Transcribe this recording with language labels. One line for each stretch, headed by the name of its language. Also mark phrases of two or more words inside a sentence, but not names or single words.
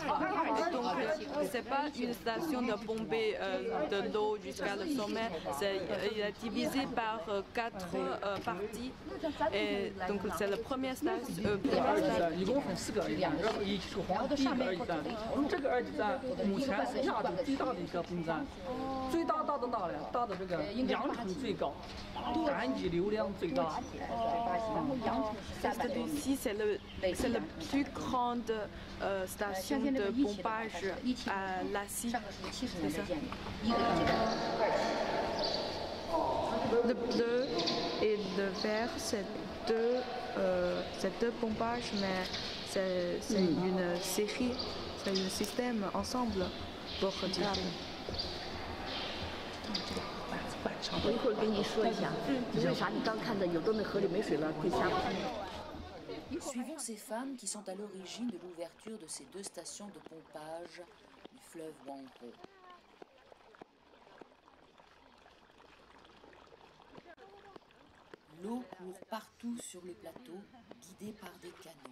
French: Et donc, ce n'est pas une station de pompée de l'eau jusqu'à le sommet. Il est divisé par 4 parties. Et donc, c'est la première station.
Chinese: 一共分4个二级站，然后一起说第一个二级站。这个二级站目前是亚洲最大的一个泵站，最大的这个扬程最高，单机流量最大。
French: Ici, c'est la plus grande station de pompage à Lassie. Le bleu et le vert, c'est deux pompages, mais c'est une série, c'est un système ensemble pour retirer.
Chinese: 我一会儿给你说一下，为啥你刚看的有的那河里没水了，会下不去。
French: Suivons ces femmes qui sont à l'origine de l'ouverture de ces 2 stations de pompage du fleuve Wangho. L'eau court partout sur le plateau, guidée par des canaux.